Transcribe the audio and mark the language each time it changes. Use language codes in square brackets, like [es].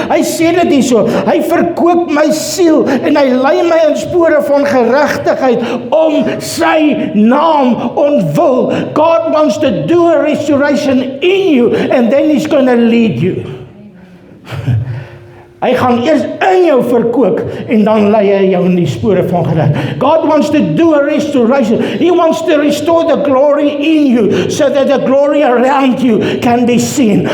[af] Hy sê dit hierso, hy verkoop my siel, en hy lei my in spore van geregtigheid, om sy naam ontwil. [en] God wants to do a restoration in you, and then He's going to lead you. [af] Hy gaan eers in jou verkoop, en dan lei hy jou in die spore van geregtigheid. [en] God wants to do a restoration. He wants to restore the glory in you, so that the glory around you can be seen.